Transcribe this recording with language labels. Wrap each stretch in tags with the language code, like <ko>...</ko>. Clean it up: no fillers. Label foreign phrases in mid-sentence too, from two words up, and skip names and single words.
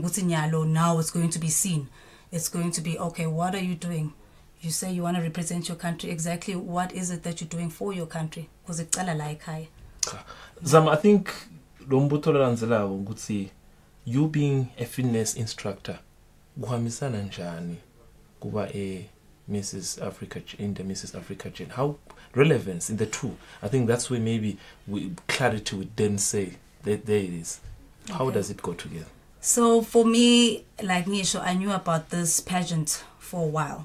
<en>Now it's going to be seen. It's going to be, okay, what are you doing? You say you want to represent your country. Exactly what is it that you're doing for your country? Because it's like high. Zam, I think you being a fitness instructor,</en> <xh>kuhambisana njani kuba Mrs.</xh> <en>Africa in the Mrs. Africa chain? How relevance in the two? I think that's where maybe clarity would then say that there it is. How does it go together? So for me, like Nisho, I knew about this pageant for a while.</en>